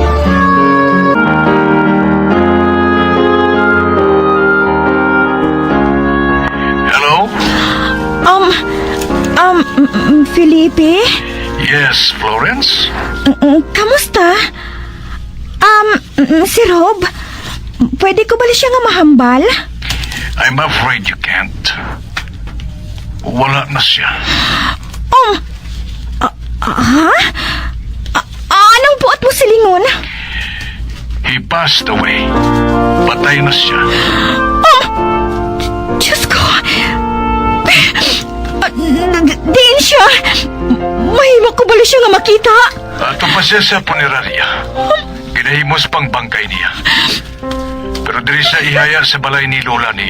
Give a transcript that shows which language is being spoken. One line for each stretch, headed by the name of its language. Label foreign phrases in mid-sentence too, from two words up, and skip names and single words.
English: Hello? Felipe? Yes, Florence?
Hiligaynon: Kamusta? Si Rob? Pwede ko bali siya nga mahambal?
English: I'm afraid you can't.
Hiligaynon: Wala na siya. Anong buot mo silingon?
English: He passed away.
Hiligaynon: Patay na siya. Diyos ko! Diin siya! Mahimo ko bali siya nga makita? Ato pa siya sa punerarya. Ginahimos pang bangkay niya. Pero diri sa ihaya sa balay ni lola niya.